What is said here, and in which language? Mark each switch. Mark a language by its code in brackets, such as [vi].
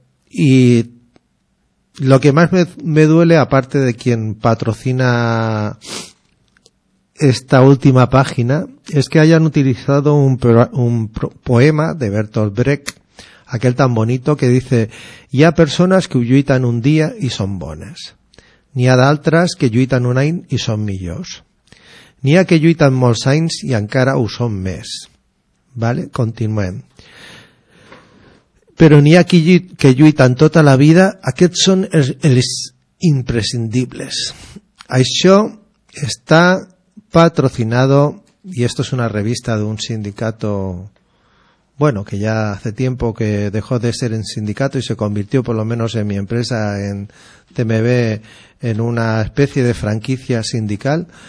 [es] Y lo que más me duele, aparte de quien patrocina esta última página, es que hayan utilizado un poema de Bertolt Brecht, aquel tan bonito que dice: [ca] «Hi ha persones que ho lluiten un dia i són bones. N'hi ha d'altres que lluiten un any i són millors. N'hi ha que lluiten molts anys i encara ho són més». Vale? Continuem. «Però n'hi ha que lluiten tota la vida, aquests són els imprescindibles». Això està [es] patrocinado, y esto es una revista de un sindicato, bueno, que ya hace tiempo que dejó de ser en sindicato y se convirtió, por lo menos en mi empresa, en TMB, en una especie de franquicia sindical.